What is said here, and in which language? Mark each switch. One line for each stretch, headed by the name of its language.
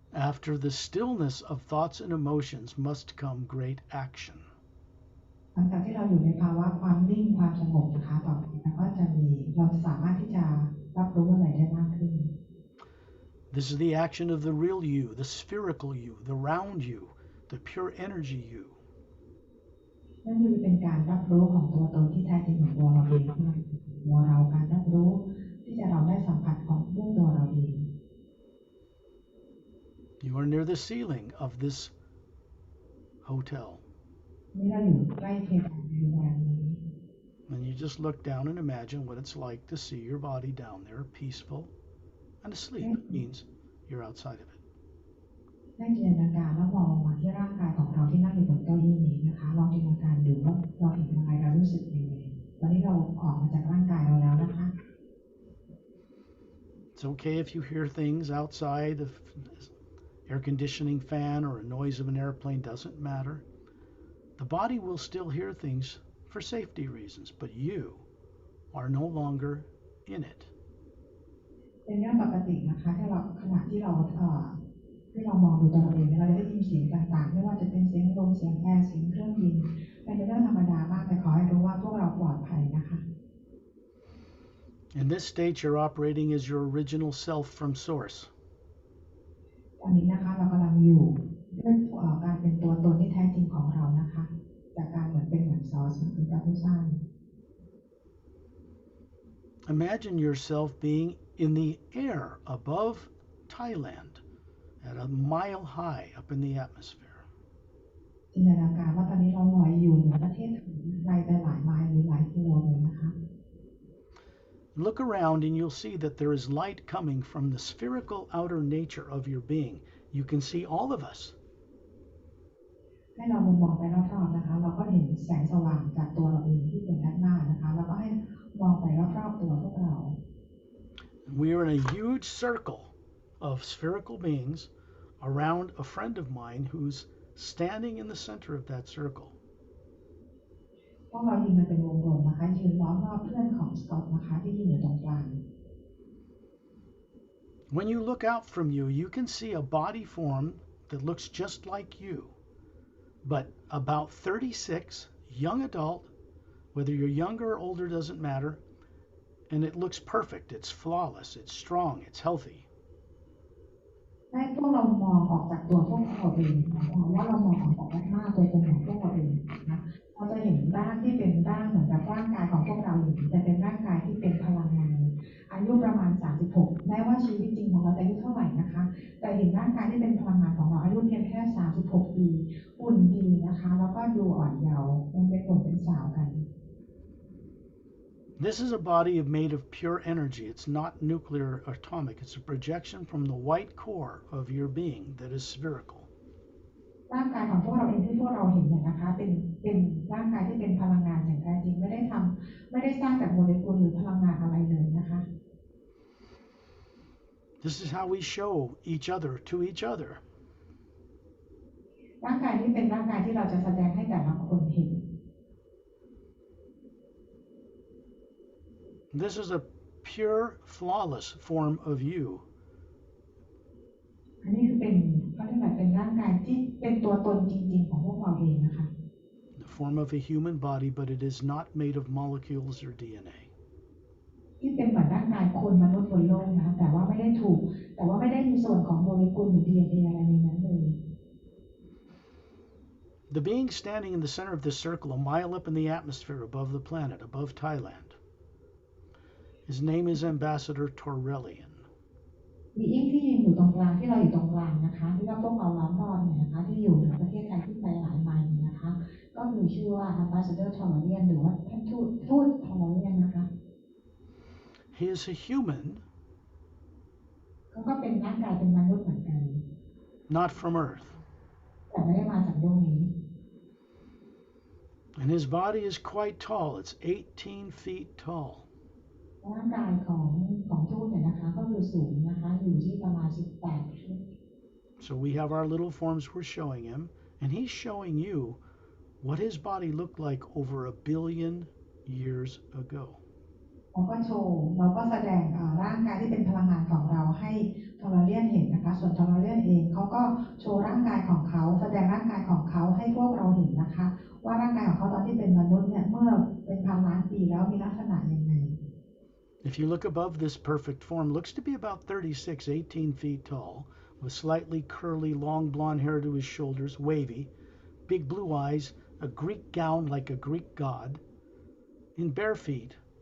English: After the stillness of thoughts and emotions must come great action.
Thai: หลังจากที่เราอยู่ในภาวะความนิ่งความสงบนะคะต่อไปเราจะสามารถที่จะรับรู้อะไรได้มากขึ้น
English: This is the action of the real you, the spherical you, the round you, the pure energy you.
Thai: นั่นคือเป็นการรับรู้ของตัวตนที่แท้จริงของตัวเราเองตัวเราการรับรู้ที่จะเราได้สัมผัสของด้วยตัวเราเอง
English: You are near the ceiling of this hotel.
Thai: นี่เราอยู่ใกล้เพดานในโรงแรมนี้
English: And you just look down and imagine what it's like to see your body down there, peaceful and asleep. It means you're outside of it.
Thai: ได้จินตนาการแล้วมองมาที่ร่างกายของเราที่นั่งอยู่บนเก้าอี้นี้นะคะลองจินตนาการดูว่าเราเห็นอะไรเรารู้สึกยังไงตอนนี้เราออกมาจากร่างกายเราแล้วนะคะ
English: It's okay if you hear things outside, the air conditioning fan or a noise of an airplane doesn't matter. The body will still hear things for safety reasons, but you are no longer in it.
Thai: เป็นเรื่องปกตินะคะที่เราขณะที่เรามองดูตัวเราเองเราจะได้ยินเสียงต่างๆไม่ว่าจะเป็นเสียงลมเสียงแอร์เสียงเครื่องบินเป็นเรื่องธรรมดามากแต่ขอให้รู้ว่าพวกเราปลอดภัยนะคะ
English: In this state, you're operating as your original self from source.
Thai: ตอนนี้นะคะเรากำลังอยู่ด้วยการเป็นตัวตนที่แท้จริงของเรานะคะจากการเหมือนซอสเป็นการผู้สร้าง
English: Imagine yourself being in the air above Thailand at a mile high up in the atmosphere.
Thai: จินตนาการว่าตอนนี้เราลอยอยู่เหนือประเทศไทยไกลไปหลายไมล์หรือหลายกิโลเลยนะคะ
English: Look around and you'll see that there is light coming from the spherical outer nature of your being. You can see all of us.
Thai: ให้เรามองไปรอบๆนะคะเราก็เห็นแสงสว่างจากตัวเราเองที่เป็นด้านหน้านะคะแล้วก็ให้มองไปรอบๆตัวพวกเรา
English: We are in a huge circle of spherical beings around a friend of mine who's standing in the center of that circle.
Thai: พวกเรายืนกันเป็นวงกลมนะคะยืนล้อมรอบเพื่อนของสกอตนะคะที่ยืนอยู่ตรงกลาง
English: When you look out from you, you can see a body form that looks just like you, but about 36, young adult, whether you're younger or older doesn't matter, and it looks perfect, it's flawless, it's strong, it's healthy.
Thai: ให้พวกเรามองออกจากตัวพวกเราเองนะคะว่าเรามองออกจากหน้าตัวตนของพวกเราเองนะคะเราจะเห็นร่างที่เป็นร่างเหมือนกับร่างกายของพวกเราอยู่แต่เป็นร่างกายที่เป็นพลังงานอายุประมาณ36แม้ว่าชีวิตจริงของเราจะอายุเท่าไหร่นะคะแต่เห็นร่างกายที่เป็นพลังงานของเราอายุเพียงแค่36ปีหุ่นดีนะคะแล้วก็ดูอ่อนเยาว์ยังเป็นหนุ่มเป็นสาวกัน
English: This is a body made of pure energy. It's not nuclear or atomic. It's a projection from the white core of your being that is spherical.
Thai: ร่างกายของพวกเราเองที่พวกเราเห็นเนี่ยนะคะเป็นร่างกายที่เป็นพลังงานอย่างแท้จริงไม่ได้สร้างจากโมเลกุลหรือพลังงานอะไรเลยนะคะ
English: This is how we show each other to each other.
Thai: ร่างกายนี้เป็นร่างกายที่เราจะแสดงให้แต่ละคนเห็น
English: This is a pure, flawless form of you.
Thai: อันนี้คือเป็นเขาเรียกว่าเป็นร่างกายที่เป็นตัวตนจริงๆของพวกเราเองนะคะ
English: The form of a human body, but it is not made of molecules or DNA.
Thai: ที่เป็นเหมือนร่างกายคนมนุษย์บนโลกนะแต่ว่าไม่ได้มีส่วนของโมเลกุลหรือ DNA อะไรในนั้นเลย
English: The being standing in the center of this circle, a mile up in the atmosphere above the planet, above Thailand. His name is Ambassador Torrelian.
Thai: มีอิงที่ยืนอยู่ตรงกลางที่เราอยู่ตรงกลางนะคะที่ว่าพวกเราล้อมรอบเนี่ยนะคะที่อยู่ในประเทศไทยที่ไปหลายไมล์นะคะก็มีชื่อว่า Ambassador Torrelian หรือว่าท่านทูต Torrelian นะคะ
English: He is a human.
Thai: เขาก็เป็นร่างกายเป็นมนุษย์เหมือนกัน
English: Not from Earth.
Thai: แต่ไม่ได้มาจากโลกนี้
English: And his body is quite tall. It's 18 feet tall.
Thai: ร่างกายของทูตเนี่ยนะคะก็คือสูงนะคะอยู่ที่ประมาณ18 ฟุต
English: So we have our little forms we're showing him, and he's showing you what his body looked like over 1 billion years ago.
Thai: เราก็แสดงร่างกายที่เป็นพลังงานของเราให้ทอร์เรียนเห็นนะคะส่วนทอร์เรียนเองเขาก็โชว์ร่างกายของเขาแสดงร่างกายของเขาให้พวกเราเห็นนะคะว่าร่างกายของเขาตอนที่เป็นมนุษย์เนี่ยเมื่อเป็นพันล้านปีแล้วมีลักษณะยังไง
English: If you look above this perfect form, looks to be about 36, 18 feet tall, with slightly curly, long blonde hair to his shoulders, wavy, big blue eyes, a Greek gown like a Greek god, in bare feet.